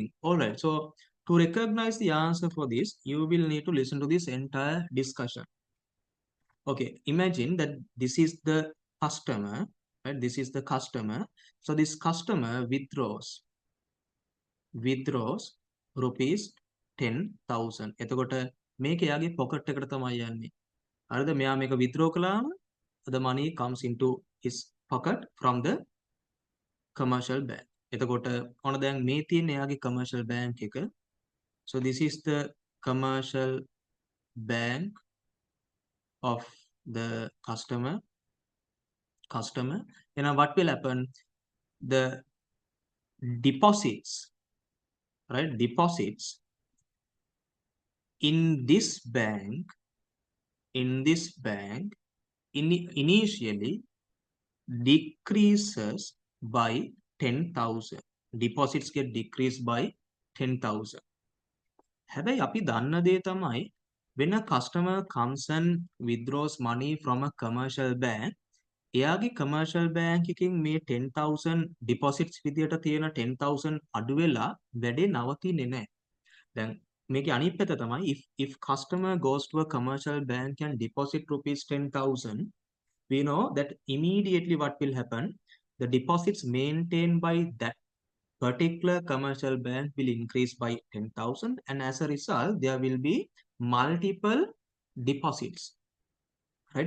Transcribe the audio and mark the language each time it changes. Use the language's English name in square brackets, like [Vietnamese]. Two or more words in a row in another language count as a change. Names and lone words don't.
[English] All right, so to recognize the answer for this, you will need to listen to this entire discussion. Okay, imagine that this is the customer, right? This is the customer. So this customer withdraws rupees 10,000. [Sinhala] එතකොට මේක එයාගේ pocket එකට තමයි යන්නේ. හරිද? මෙයා මේක withdraw කළාම [English] the money comes into his pocket from the commercial bank. [Sinhala] එතකොට ඔන්න දැන් මේ තියෙන එයාගේ [English] commercial bank [Sinhala] එක. [English] So this is the commercial bank of the customer. And now what will happen? The deposits, right? Deposits in this bank in this bank initially decreases by 10,000. Deposits get decreased by 10,000. [Sinhala] හැබැයි අපි දන්න දේ තමයි [English] when a customer comes and withdraws money from a commercial bank, [Sinhala] එයාගේ [English] commercial bank [Sinhala] එකකින් මේ 10,000 deposits විදියට තියෙන 10,000 අඩු වෙලා වැඩේ නවතින්නේ නැහැ. දැන් මේකේ අනිත් පැත්ත තමයි [English] if customer goes to a commercial bank and deposit rupees 10,000, we know that immediately what will happen, the deposits maintained by that particular commercial bank will increase by 10,000, and as a result there will be multiple deposits, right?